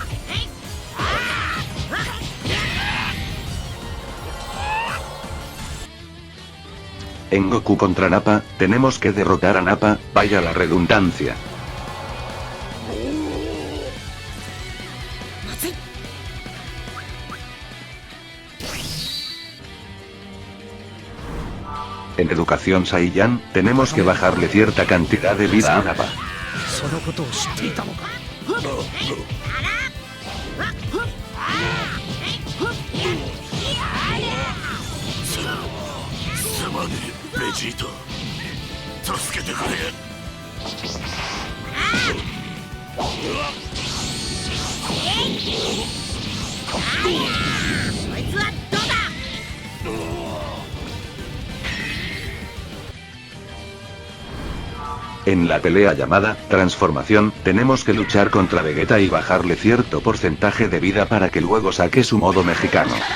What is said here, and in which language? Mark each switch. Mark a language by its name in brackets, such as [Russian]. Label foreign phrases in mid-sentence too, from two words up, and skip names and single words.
[Spanish] En Goku contra Nappa, tenemos que derrotar a Nappa, vaya la redundancia. En Educación Saiyan, tenemos que bajarle cierta cantidad de vida a Nappa. [Japanese] Vegeta, 助けてくれ。こいつはどうだ。 [Spanish] En la pelea llamada Transformación, tenemos que luchar contra Vegeta y bajarle cierto porcentaje de vida para que luego saque su modo mexicano.